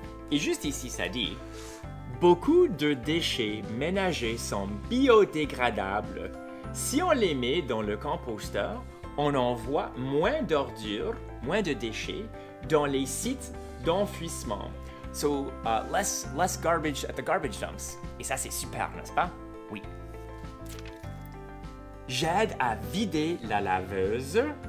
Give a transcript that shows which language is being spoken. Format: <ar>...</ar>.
<fr>Et juste ici, ça dit, beaucoup de déchets ménagers sont biodégradables. Si on les met dans le composteur, on envoie moins d'ordures, moins de déchets dans les sites d'enfouissement.</fr> <en>So, less garbage at the garbage dumps.</en> <fr>Et ça, c'est super, n'est-ce pas? Oui. J'aide à vider la laveuse.</fr>